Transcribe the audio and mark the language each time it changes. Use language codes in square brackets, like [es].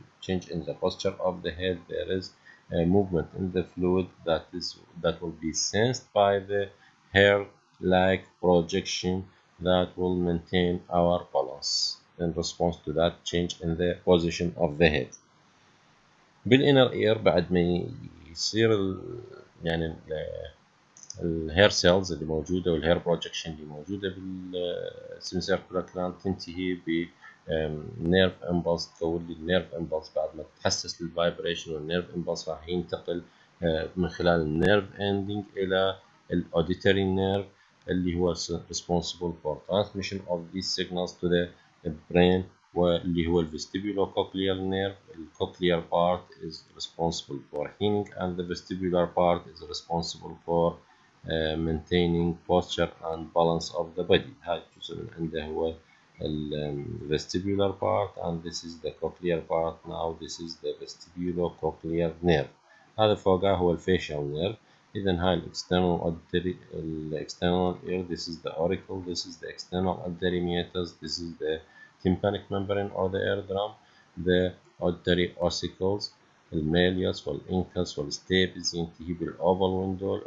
[en] Change in the posture of the head, there is a movement in the fluid that will be sensed by the hair-like projection that will maintain our balance in response to that change in the position of the head. [ar] بالinner ear بعد ما يصير يعني الهير سيلز اللي موجوده والهير بروجكشن اللي موجوده بالسيميسيركولار كلان تنتهي ب نيرف امبلس، تكون لي النيرف امبلس بعد ما تحسس للفايبريشن، والنيرف امبلس راح ينتقل من خلال النيرف اندنج الى الاوديتري نيرف اللي هو [en] responsible for transmission of these signals to the brain، [ar] واللي هو vestibulocochlear nerve. [en] الcochlear part is responsible for hearing and the vestibular part is responsible for maintaining posture and balance of the body. [ar] هاي الجزء من عنده هو [en] vestibular part and this is the cochlear part. Now this is the vestibulocochlear nerve. [ar] هذا فوقه هو facial nerve. إذا هاي [en] external auditory external ear. This is the auricle. This is the external auditory meatus. This is the tympanic membrane or the eardrum. The auditory ossicles [ar] الماليوس والإنكس والستابز ينتهي بالأوفال ويندو.